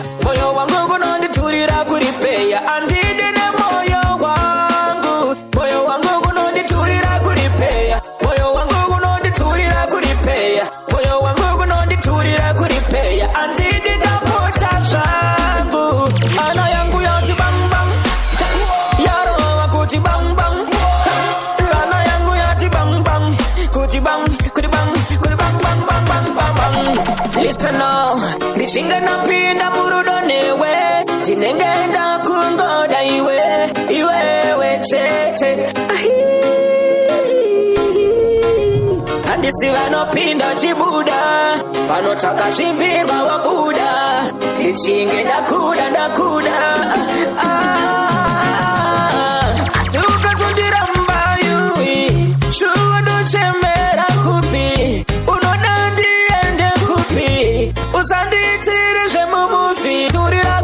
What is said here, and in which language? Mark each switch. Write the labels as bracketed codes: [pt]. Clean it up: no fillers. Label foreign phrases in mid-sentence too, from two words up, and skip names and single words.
[sn] moyo wangu kunonditurira kuripeya andidine moyo wangu moyo wangu kunonditurira kuripeya moyo wangu kunonditurira kuripeya moyo wangu kunonditurira kuripeya andidine pota zvangu ana yangu yati bang bang yaro wakuti bang bang ana yangu yati bang bang kuti bang kuti bang kuti bang bang bang bang bang bang [en] listen now [sn] ndichinga napinda murudo newe ndinengenda kungoda iwewe chete handisi vanopinda chibuda vanotaka chimbirwa wabuda ndichinge ndakuda asi ukazondiramba yui shuwa ndochemera kupi unoda ndiende kupi usandiitire zvemumuvi turira